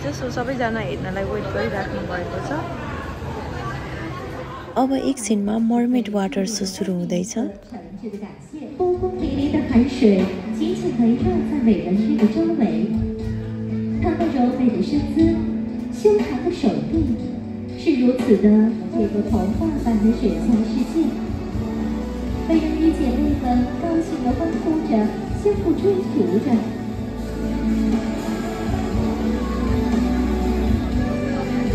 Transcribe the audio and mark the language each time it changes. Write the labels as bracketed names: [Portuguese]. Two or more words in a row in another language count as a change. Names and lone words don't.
[Nepali] सो सबैजना हेर्नलाई वेट गरिराख्नु भएको छ. अब एकछिनमा [English] mermaid water show [Nepali] सुरु हुँदैछ. [Chinese] 波光粼粼的海水紧紧围绕在美人鱼的周围，她那柔美的身姿、修长的手臂，是如此的这个童话般的水下世界。美人鱼姐妹们高兴地欢呼着，相互追逐着。